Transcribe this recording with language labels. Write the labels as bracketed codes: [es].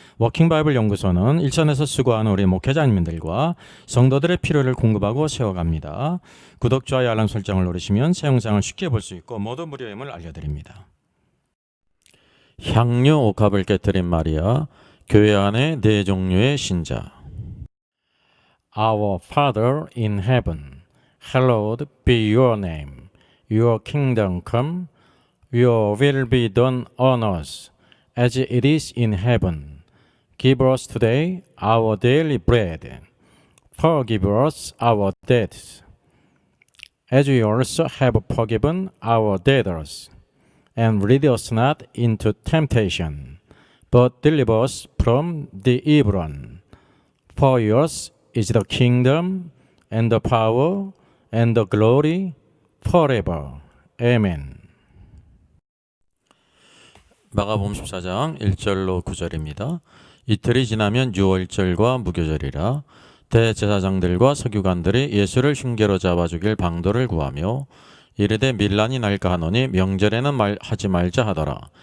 [ko] 워킹바이블 연구소는 일선에서 수고하는 우리 목회자님들과 성도들의 필요를 공급하고 세워갑니다. 구독, 좋아요, 알람 설정을 누르시면 새 영상을 쉽게 볼 수 있고 모두 무료임을 알려드립니다. 향유 옥합을 깨뜨린 마리아, 교회 안에 네 종류의 신자. [en] Our Father in heaven, hallowed be your name. Your kingdom come, your will be done on earth as it is in heaven. Give us today our daily bread. Forgive us our debts, as we also have forgiven our debtors. And lead us not into temptation, but deliver us from the evil one. For yours is the kingdom, and the power, and the glory, forever. Amen. [ko] 마가복음 14장 1절로 9절입니다. 이틀이 지나면 유월절과 무교절이라 대제사장들과 서기관들이 예수를 흉계로 잡아 죽일 방도를 구하며 이르되 밀란이 날까 하노니 명절에는 하지 말자 하더라.